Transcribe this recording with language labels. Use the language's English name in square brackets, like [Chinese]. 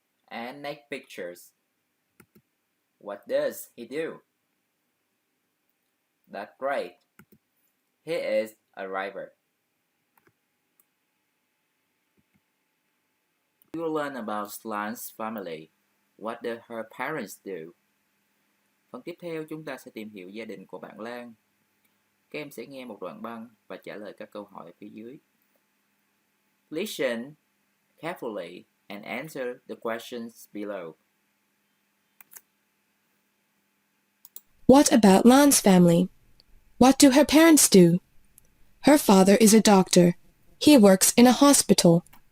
[English] And next pictures. What does he do? That's right. He is a driver. You learn about Lan's family. What do her parents do? [Vietnamese] Phần tiếp theo chúng ta sẽ tìm hiểu gia đình của bạn Lan. Các em sẽ nghe một đoạn băng và trả lời các câu hỏi phía dưới. [English] Listen carefully and answer the questions below. What about Lan's family? What do her parents do? Her father is a doctor. He works in a hospital.